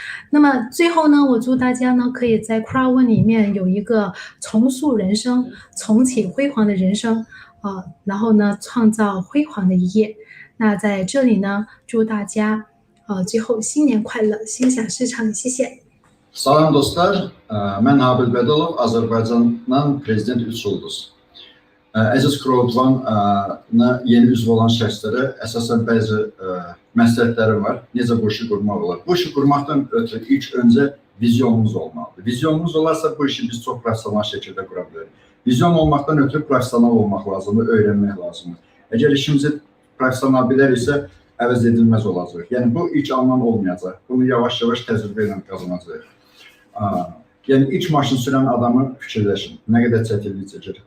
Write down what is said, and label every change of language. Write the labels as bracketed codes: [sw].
[zh] 那么最后呢，我祝大家呢可以在 Crowd1 里面有一个重塑人生、重启辉煌的人生，然后呢创造辉煌的一页。那在这里呢，祝大家最后新年快乐，心想事成，谢谢。 [az] Salam dostlar, mən Habil Bədəlov, Azərbaycandan Prezident 3 ulduz. Əziz Crowd1-na yeni üzv olan şəxslərə əsasən bəzi məsləhətlərim var. Necə bu işi qurmaq olar? Bu işi qurmaqdan ötürü ilk öncə vizyonumuz olmalıdır. Vizyonumuz olarsa bu işi biz çox professional şəkildə qura bilərik. Vizyon olmaqdan ötürü professional olmaq lazımdır, öyrənmək lazımdır. Əgər işimizi professional biləriksə, əvəz edilməz olacaq. Yəni bu ilk andan olmayacaq. Bunu yavaş-yavaş təcrübə ilə qazanacaq. Yəni ilk maşın sürən adamı fikirləşin, nə qədər çətinlik çəkir.